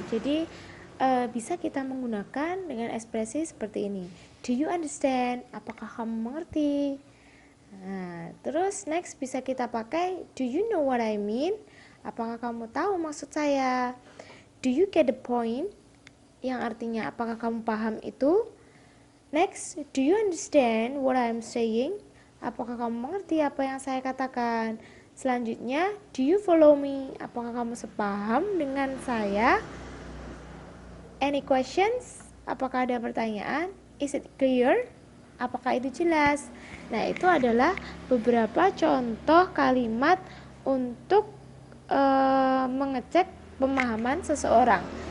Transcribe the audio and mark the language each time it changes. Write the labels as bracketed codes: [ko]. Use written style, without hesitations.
[id] Jadi bisa kita menggunakan dengan ekspresi seperti ini. [en] Do you understand? [id] Apakah kamu mengerti? Nah, terus [en] next [id] bisa kita pakai [en] do you know what I mean? [id] Apakah kamu tahu maksud saya? [en] Do you get the point? [id] Yang artinya apakah kamu paham itu? [en] Next, do you understand what I'm saying? [id] Apakah kamu mengerti apa yang saya katakan? Selanjutnya, [en] do you follow me? [id] Apakah kamu sepaham dengan saya? [en] Any questions? [id] Apakah ada pertanyaan? [en] Is it clear? [id] Apakah itu jelas? Nah, itu adalah beberapa contoh kalimat untuk mengecek pemahaman seseorang.